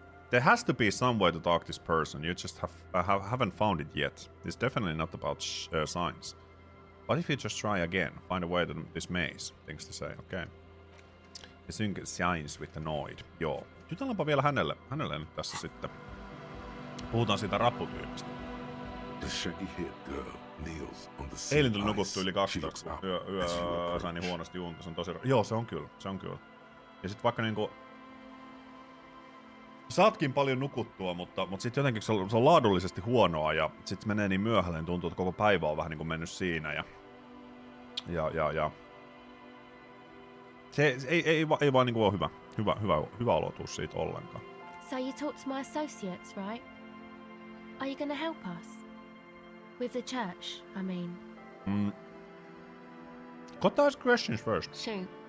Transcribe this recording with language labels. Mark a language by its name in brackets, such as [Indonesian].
[English] There has to be some way to talk to this person. You just haven't found it yet. It's definitely not about signs. What if you just try again? Find a way to this maze. Things to say. Okay. Sync signs with the noid. [Finnish] Joo. Jutellaanpa vielä hänelle nyt tässä sitten. Puhutaan siitä rapputyypistä. [English] The shaggy-haired girl kneels on the [Finnish] Eilen tuli nukuttu yli 12, kun yö sai niin huonosti unta. Se on tosi... Joo, se on kyllä. Ja sit vaikka niinku... Saatkin paljon nukuttua, mutta sit jotenkin se on laadullisesti huonoa ja sit menee niin myöhälle, niin tuntuu, että koko päivä on vähän niinku mennyt siinä ja... Se ei vaan niinku ole hyvä olotus siitä ollenkaan. [English] So you talked to my associates, right? Are you gonna help us? With the church, I mean. Got to ask questions first. Shoot.